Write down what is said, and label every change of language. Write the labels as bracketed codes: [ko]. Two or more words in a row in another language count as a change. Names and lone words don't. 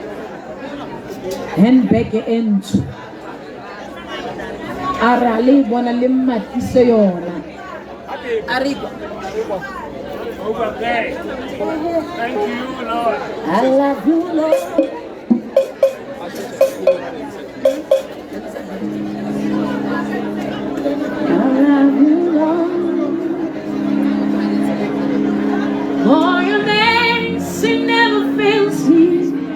[tn] Handbag e ntsho. A re a le bona le mmatise yona. A re [en] Over there. Thank you, Lord. I love you, Lord. For your mercy never fails me.